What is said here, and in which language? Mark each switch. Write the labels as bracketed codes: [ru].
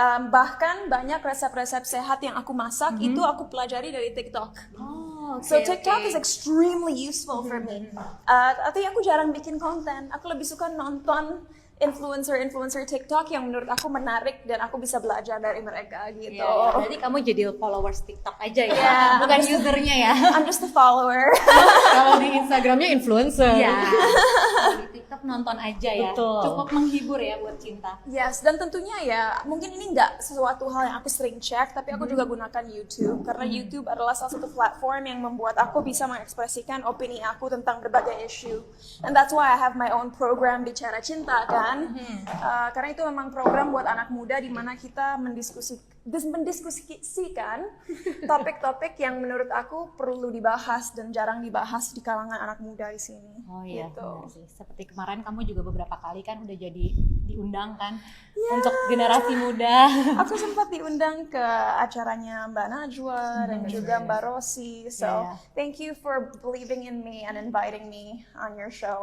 [id] Bahkan banyak resep-resep sehat yang aku masak itu aku pelajari dari TikTok. [en] So TikTok is extremely useful for me. [id] Tapi aku jarang bikin konten. Aku lebih suka nonton influencer TikTok yang menurut aku menarik dan aku bisa belajar dari mereka gitu. Berarti kamu jadi followers TikTok aja ya, [en] Yeah. [id] bukan usernya ya. [en] I'm just a follower. [id] Kalau di Instagramnya influencer. Iya. Di TikTok nonton aja ya. Betul. Cukup menghibur ya buat Cinta. Yes, dan tentunya ya mungkin ini nggak sesuatu hal yang aku sering cek, tapi aku juga gunakan YouTube karena YouTube adalah salah satu platform yang membuat aku bisa mengekspresikan opini aku tentang berbagai isu. [en] And that's why I have my own program Bicara Cinta [id] kan. Karena itu memang program buat anak muda di mana kita mendiskusikan topik-topik yang menurut aku perlu dibahas dan jarang dibahas di kalangan anak muda di sini. Oh iya, Gitu. benar sih. Seperti kemarin kamu juga beberapa kali kan udah jadi diundang kan untuk generasi muda. Aku sempat diundang ke acaranya Mbak Najwa dan juga Mbak Rosi. [en] So, thank you for believing in me and inviting me on your show.